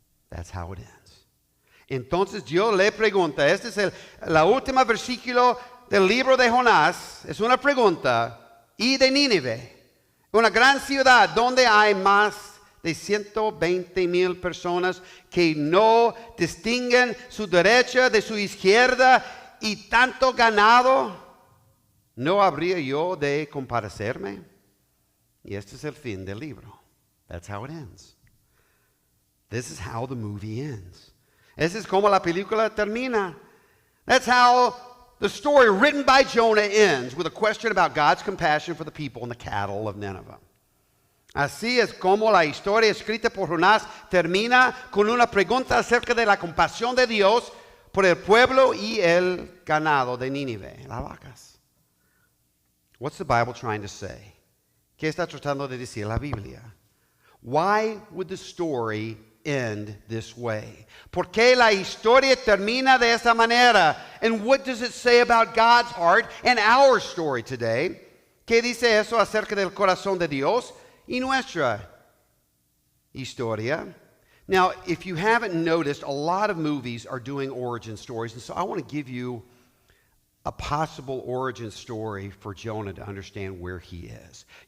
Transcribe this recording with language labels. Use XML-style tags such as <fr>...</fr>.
<en>That's how it ends.</en> <es>Entonces Dios le pregunta, este es la última versículo del libro de Jonás, es una pregunta. Y de Nínive, una gran ciudad donde hay más de 120,000 personas que no distinguen su derecha de su izquierda y tanto ganado, ¿no habría yo de compadecerme? Y este es el fin del libro.</es> <en>That's how it ends. This is how the movie ends.</en> <es>Esa es como la película termina.</es> <en>That's how the story written by Jonah ends, with a question about God's compassion for the people and the cattle of Nineveh.</en> <es>Así es como la historia escrita por Jonás termina con una pregunta acerca de la compasión de Dios por el pueblo y el ganado de Nínive, las vacas.</es> <en>What's the Bible trying to say?</en> <es>¿Qué está tratando de decir la Biblia?</es> <en>Why would the story end this way?</en> <es>¿Por qué la historia termina de esta manera?</es> <en>And what does it say about God's heart and our story today?</en> <es>¿Qué dice eso acerca del corazón de Dios y nuestra historia?</es> <en>Now, if you haven't noticed, a lot of movies are doing origin stories, and so I want to give you a possible origin story for Jonah to understand where he is.</en>